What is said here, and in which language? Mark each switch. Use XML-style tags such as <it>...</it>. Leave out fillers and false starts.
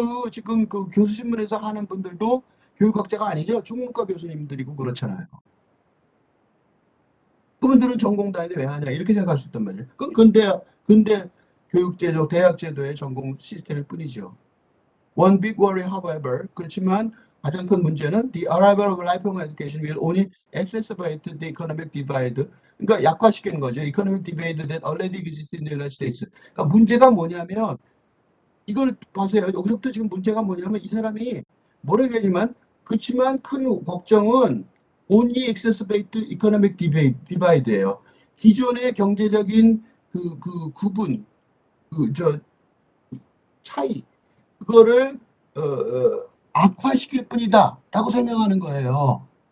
<ko>지금 그 교수신문에서 하는 분들도 교육학자가 아니죠. 중문과 교수님들이고 그렇잖아요. 그분들은 전공 다니는데 왜 하냐 이렇게 생각할 수 있단 말이에요. 그건 근대 교육제도, 대학제도의 전공 시스템일 뿐이죠.</ko> <en>One big worry, however,</en> <ko>그렇지만 가장 큰 문제는</ko> <en>the arrival of lifelong education will only exacerbate the economic divide.</en> <ko>그러니까 약화시키는 거죠.</ko> <en>economic divide that already exists in the United States.</en> <ko>그러니까 문제가 뭐냐면 이걸 보세요. 여기서부터 지금 문제가 뭐냐면 이 사람이 뭐라 얘기하지만 그렇지만 큰 걱정은</ko> <en>only exacerbate economic divide</en> <ko>예요. 기존의 경제적인 구분, 저 차이, 그거를 악화시킬 뿐이다 라고 설명하는 거예요.</ko>